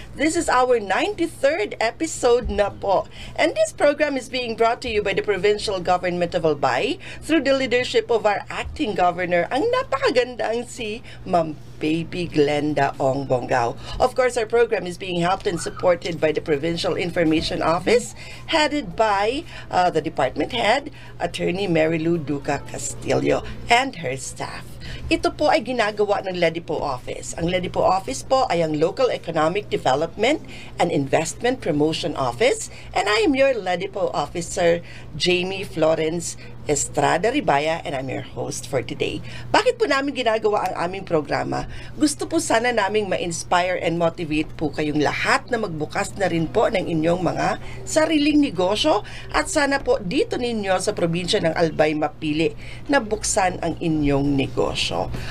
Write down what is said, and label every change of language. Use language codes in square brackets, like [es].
[en] This is our 93rd episode [tl] na po. [en] And this program is being brought to you by the Provincial Government of Albay through the leadership of our acting governor, [tl] ang napakagandang si [en] Ma'am Baby Glenda Ong Bongao. Of course, our program is being helped and supported by the Provincial Information Office, headed by the department head, Attorney Marilu Duca Castillo, and her staff. [tl] Ito po ay ginagawa ng LEDIPO Office. Ang LEDIPO Office po ay ang [en] Local Economic Development and Investment Promotion Office, and I am your LEDIPO Officer, Jamie Florence Estrada Ribaya, and I'm your host for today. [tl] Bakit po namin ginagawa ang aming programa? Gusto po sana naming ma- [en] inspire and motivate [tl] po kayong lahat na magbukas na rin po ng inyong mga sariling negosyo at sana po dito ninyo sa probinsya ng Albay mapili na buksan ang inyong negosyo.